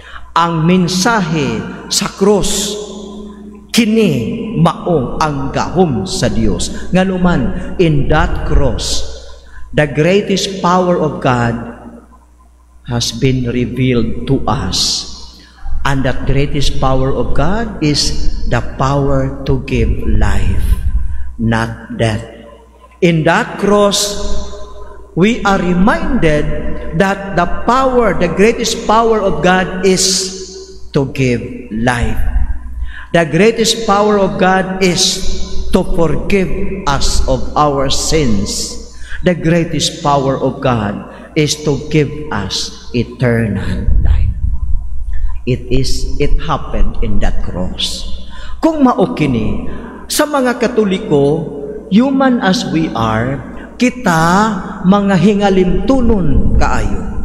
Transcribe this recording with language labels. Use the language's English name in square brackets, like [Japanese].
[Cebuano] Ang mensahe sa cross, kini mao ang gahom sa Dios. Nganuman, [English] in that cross, the greatest power of God has been revealed to us. And that greatest power of God is the power to give life, not death. In that cross, we are reminded that the greatest power of God is to give life. The greatest power of God is to forgive us of our sins. The greatest power of God is to give us eternal life. It happened in that cross. [Cebuano] Kung mao kini, sa mga Katoliko, [English] human as we are, [Cebuano] kita mga hingalimtunon kaayo.